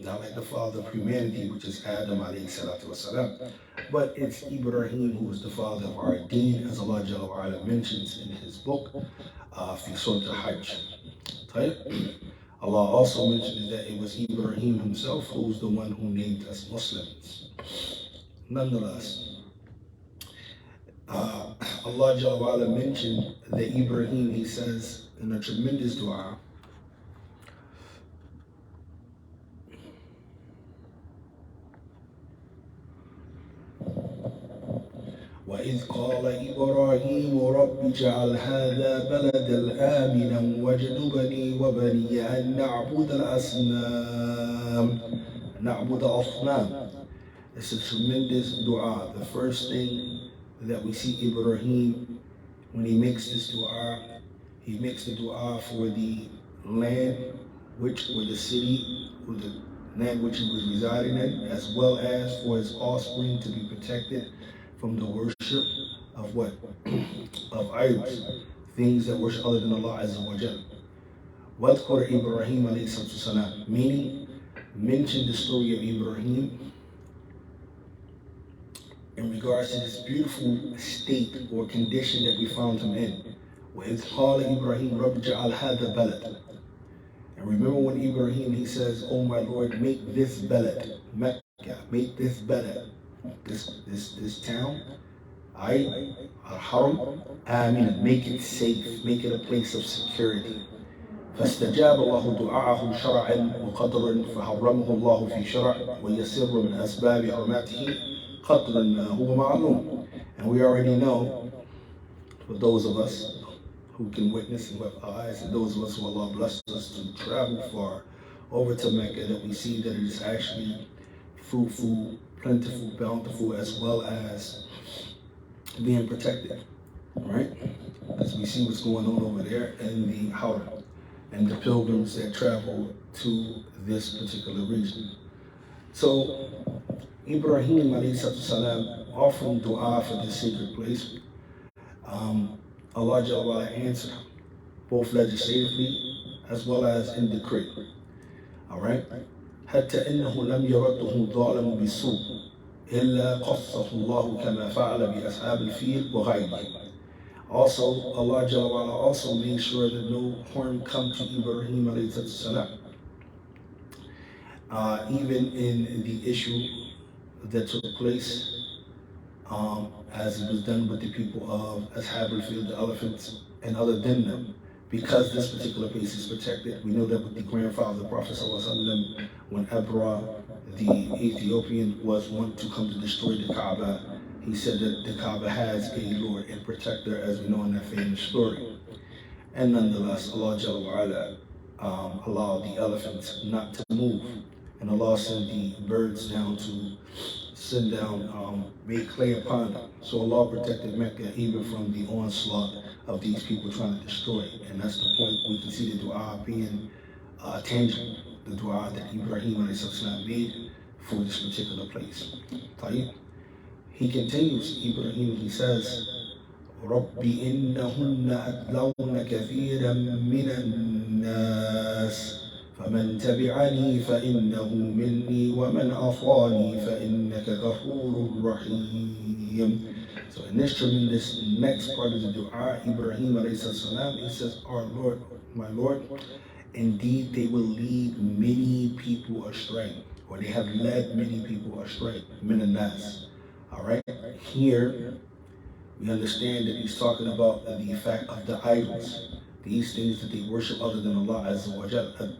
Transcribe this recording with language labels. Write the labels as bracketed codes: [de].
[en] Not like the father of humanity, which is Adam alayhi salatu wasalam, but it's Ibrahim who is the father of our Deen, as Allah Jalla wa Ala mentions in his book, fi Surah Al-Hajj. Allah also mentioned that it was Ibrahim himself who was the one who named us Muslims. Nonetheless, Allah Jalla wa Ala mentioned that Ibrahim, he says in a tremendous dua, [ar] وإذ قال إبراهيم رب اجعل هذا بلدا آمنا واجنبني وبني أن نعبد الأصنام نعبد أصنام. [en] It's a tremendous dua. The first thing that we see Ibrahim, when he makes this dua, he makes the dua for the land or the city, or the land which he was residing in, as well as for his offspring to be protected from the worship of what? Of idols, things that worship other than Allah Azza wa Jal. Wadhkur Ibrahim alayhi salam, meaning mention the story of Ibrahim in regards to this beautiful state or condition that we found him in. [ar] وَإِذْ قَالَ إِبْرَاهِيمُ رَبِّ اجْعَلْ هَذَا بَلَدًا. [en] And remember when Ibrahim, he says, "Oh my Lord, make this balad, Mecca, make this balad, this town, Al-Haram, Amin, make it safe, make it a place of security." [ar] فاستجاب الله دعاءه شرعا وقدرا فحرمه الله في شرع ويسر من أسباب حرماته قدرا ما هو معلوم. [en] And we already know, for those of us who can witness and with eyes, and those of us who Allah blessed us to travel far over to Mecca, that we see that it is actually fruitful, plentiful, bountiful, as well as being protected, right? As we see what's going on over there in the Haram and the pilgrims that travel to this particular region. So Ibrahim alayhi salam offering dua for this sacred place. Allah Jalla wa Ala answered both legislatively as well as in decree. All right? [ar] حتى إنه لم يرده ظالم بالسوء إلا قصه الله كما فعل بأصحاب الفيل وغيرهم. [en] Also, Allah Jalla wa Ala also made sure that no harm come to Ibrahim alayhi salam. Even in the issue that took place, as it was done with the people of Ashab al-Fil, the elephants, and other than them, because this particular place is protected. We know that with the grandfather of the Prophet ﷺ, when Abra, the Ethiopian, was one to come to destroy the Kaaba, he said that the Kaaba has a Lord and protector, as we know in that famous story. And nonetheless, Allah Jalla wa Ala allowed the elephants not to move, and Allah sent the birds down to send down, make clay upon them. So Allah protected Mecca even from the onslaught of these people trying to destroy it. And that's the point we can see the dua being tangible, the dua that Ibrahim made for this particular place. He continues, Ibrahim, he says, [ar] رَبِّ إِنَّهُنَّ أَضْلَلْنَ كَثِيرًا مِنَ النَّاسِ فمن تبعني فإنه مني ومن عصاني فإنك غفور رحيم. [en] So in this tremendous next part of the dua, Ibrahim alayhi salam, he says, our Lord, my Lord, indeed they will lead many people astray, or they have led many people astray, min al-nas. All right, here we understand that he's talking about the fact of the idols, these things that they worship other than Allah Azza wa Jal.